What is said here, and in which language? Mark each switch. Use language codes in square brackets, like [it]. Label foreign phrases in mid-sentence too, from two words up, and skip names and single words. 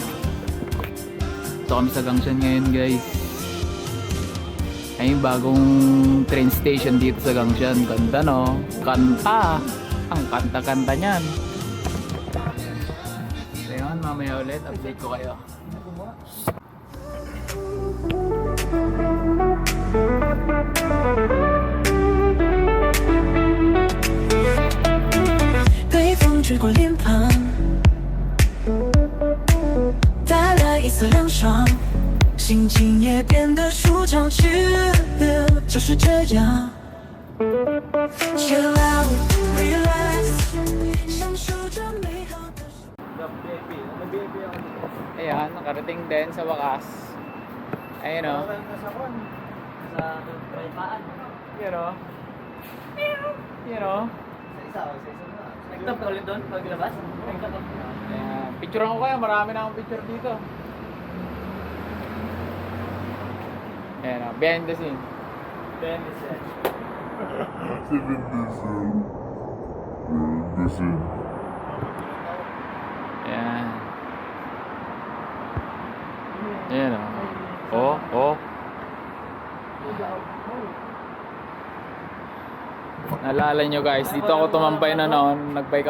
[tl] Ito kami sa Gangshan ngayon guys. Ay yung bagong train station dito sa Gangshan. Ganda no? Kanta! Ang kanta-kanta niyan. So yun, mamaya ulit. Update ko kayo. [zh] 过脸庞，带来一丝凉爽，心情也变得舒畅起来，就是这样。 [en] Chill out, relax， [zh] 享受这美好的时光。 [tl] Ayan, nakarating din sa wakas. Ayun o. Sa tripaan. Yun o. Yun o. Sa isa na. Nagtap ka ulit doon paglabas? Ayan. Picturean ko kaya, marami na akong picture dito. Ayan o, [en] behind the scene. Then it's it. [tl] Ayan. Ayan o. Oh. Naalala nyo guys, dito ako tumambay na noon, nagbike